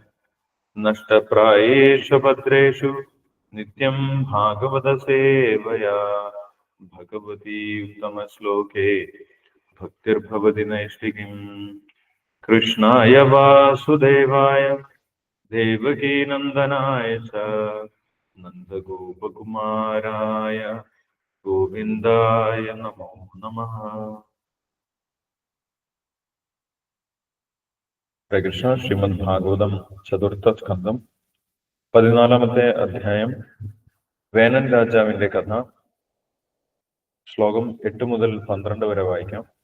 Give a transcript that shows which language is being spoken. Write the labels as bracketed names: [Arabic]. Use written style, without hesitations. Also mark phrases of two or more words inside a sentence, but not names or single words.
[Sanskrit] नष्टप्रायेषु भद्रेषु नित्यं भागवतसेवया भगवती उत्तमश्लोके भक्तिर्भवति नैष्ठिकीम्। कृष्णाय वासुदेवाय देवकीनन्दनाय च नन्दगोपकुमाराय गोविन्दाय नमो नमः। [Malayalam] കൃഷ്ണ ശ്രീമദ് ഭാഗവതം ചതുർത്ഥ സ്കന്ധം 14-ാമത്തെ അധ്യായം വേനൻ രാജാവിന്റെ കഥ. ശ്ലോകം 8 മുതൽ 12 വരെ വായിക്കാം.